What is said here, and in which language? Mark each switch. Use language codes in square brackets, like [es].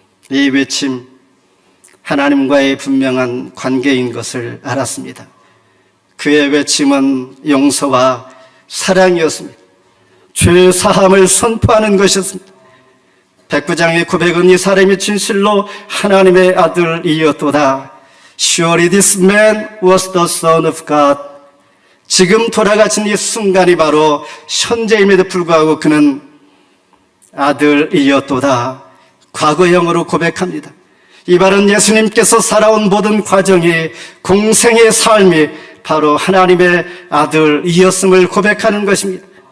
[ko] 이 외침, 하나님과의 분명한 관계인 것을 알았습니다. 그의 외침은 용서와 사랑이었습니다. 죄 사함을 선포하는 것이었습니다. 백부장의 고백은 이 사람이 진실로 하나님의 아들이었도다. [en] Surely this man was the son of God. [ko] 지금 돌아가신 이 순간이 바로 현재임에도 불구하고 그는 아들이었도다. 과거형으로 고백합니다. 이 말은 예수님께서 살아온 모든 과정이, 공생의 삶이 바로 하나님의 아들이었음을 고백하는 것입니다.